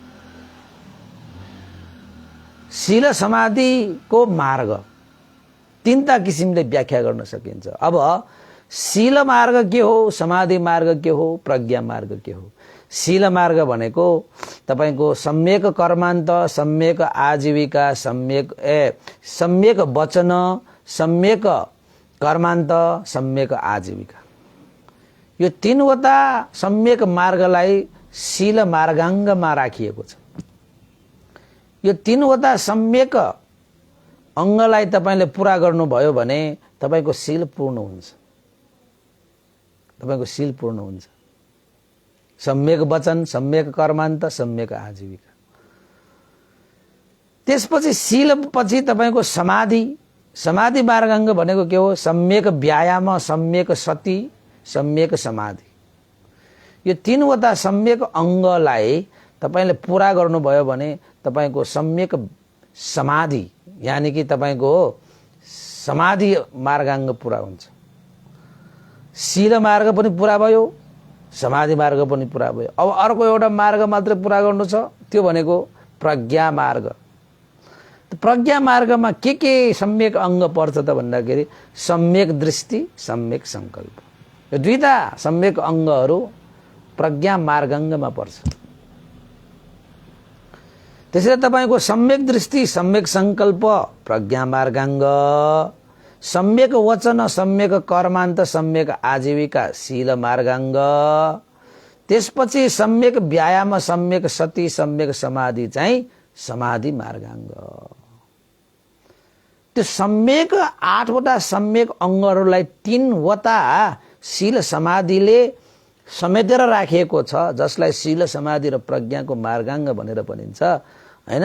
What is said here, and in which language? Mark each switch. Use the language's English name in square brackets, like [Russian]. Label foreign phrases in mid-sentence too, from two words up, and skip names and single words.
[Nepali] शील समाधिको मार्ग 3टा किसिमले व्याख्या गर्न सकिन्छ। अब शील मार्ग के हो, समाधि मार्ग के हो, प्रज्ञा मार्ग के हो? शील मार्ग भनेको तपाईको सम्यक कर्मान्त, सम्यक आजीविका, सम्यक वचन, सम्यक कर्मान्त, सम्यक आजीविका, यो 3वटा सम्यक मार्गलाई शील मार्गाङ्गमा राखिएको छ। यो 3वटा सम्यक अङ्गलाई तपाईले पूरा गर्नुभयो भने तपाईको शील पूर्ण हुन्छ, तपाईको शील पूर्ण हुन्छ। सम्यक वचन, सम्यक कर्मान्त, सम्यक आजीविका। त्यसपछि शील पछि तपाईको समाधि, समाधि मार्गाङ्ग भनेको के हो? सम्यक व्यायाम, सम्यक सति, सम्यक समाधि। यो 3वटा सम्यक अङ्गलाई तपाईले पूरा गर्नुभयो भने तपाईको सम्यक समाधि यानी कि तपाईको समाधि मार्गाङ्ग पूरा हुन्छ। शील मार्ग पनि पूरा भयो, समाधि मार्ग पनि पूरा भयो। अब अर्को एउटा मार्ग मात्र पूरा गर्नु छ, त्यो भनेको प्रज्ञा मार्ग। प्रज्ञा मार्गमा के सम्यक अङ्ग पर्छ त भन्दाखेरि सम्यक दृष्टि, सम्यक संकल्प, यो 2टा सम्यक अङ्गहरू प्रज्ञा मार्गाङ्गमा पर्छ। त्यसैले तपाईको सम्यक दृष्टि, सम्यक संकल्प प्रज्ञा मार्गाङ्ग, सम्यक वचन, सम्यक कर्मान्त, सम्यक आजीविका शील मार्गाङ्ग, त्यसपछि सम्यक व्यायाम, सम्यक सति, सम्यक समाधि चाहिँ समाधि मार्गाङ्ग। त्यो सम्यक 8वटा सम्यक अङ्गहरूलाई 3वटा शील समाधिले समेटेर राखिएको छ, जसलाई शील समाधि र प्रज्ञाको मार्गाङ्ग भनेर भनिन्छ, हैन।